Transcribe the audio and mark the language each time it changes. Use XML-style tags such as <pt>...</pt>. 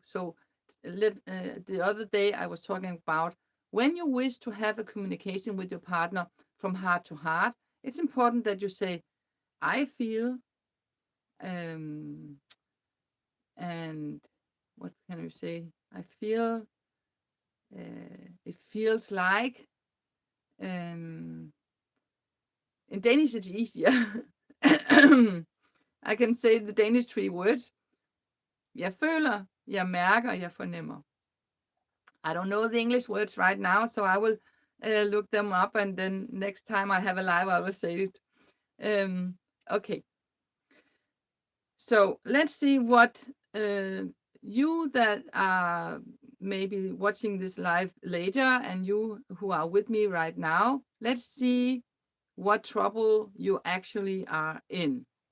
<en>So the other day I was talking about when you wish to have a communication with your partner from heart to heart, it's important that you say, I feel, um, and what can you say? I feel, it feels like, um, in Danish it's easier. I can say the Danish three words.</en> <da>Jeg føler, jeg mærker, jeg fornemmer.</da> <en>I don't know the English words right now, so I will look them up, and then next time I have a live, I will say it. Okay. So let's see what you that are maybe watching this live later and you who are with me right now, let's see what trouble you actually are in.</en>